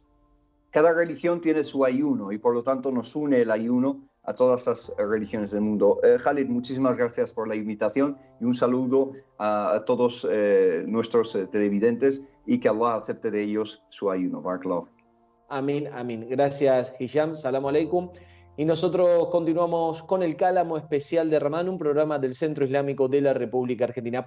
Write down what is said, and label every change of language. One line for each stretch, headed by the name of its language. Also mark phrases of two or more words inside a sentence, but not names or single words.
Spanish: Cada religión tiene su ayuno y por lo tanto nos une el ayuno a todas las religiones del mundo. Khalid, muchísimas gracias por la invitación y un saludo a todos nuestros televidentes y que Allah acepte de ellos su ayuno. Barakallahu. Amén, amén. Gracias, Hisham.
Arabic: سلام عليكم.
Spanish: Y nosotros continuamos con el Cálamo Especial de Ramadán, un programa del Centro Islámico de la República Argentina.